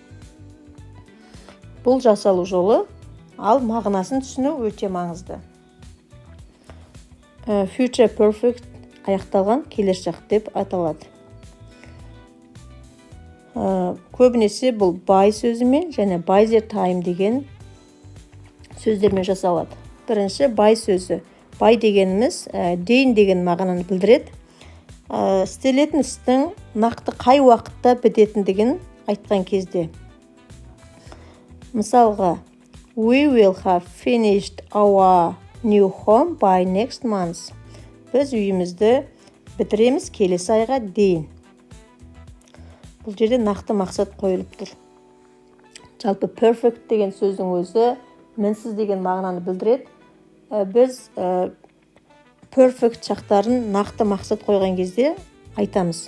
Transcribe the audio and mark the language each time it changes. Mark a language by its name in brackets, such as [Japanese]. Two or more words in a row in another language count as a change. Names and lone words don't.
[Kazakh] Бұл жасалу жолы, ал мағынасын түсіну өте маңызды. [English] Future perfect [Kazakh] аяқталған келер шақ деп аталады. Көбінесе бұл by сөзімен және [English] by the time [Kazakh] деген сөздермен жасалады. Бірінші by сөзі. By дегеніміз дейін деген мағынаны білдіреді. Істелетін істің нақты қай уақытта бітетіндігін айтқан кезде. Мысалға, [English] we will have finished our new home by next month. [Kazakh] Біз үйімізді бітіреміз келесі айға дейін. Бұл жерде нақты мақсат қойылып тұр. Жалпы perfect деген сөздің өзі мінсіз деген мағынаны білдіреді. Біз perfect шақтарын нақты мақсат қойған кезде айтамыз.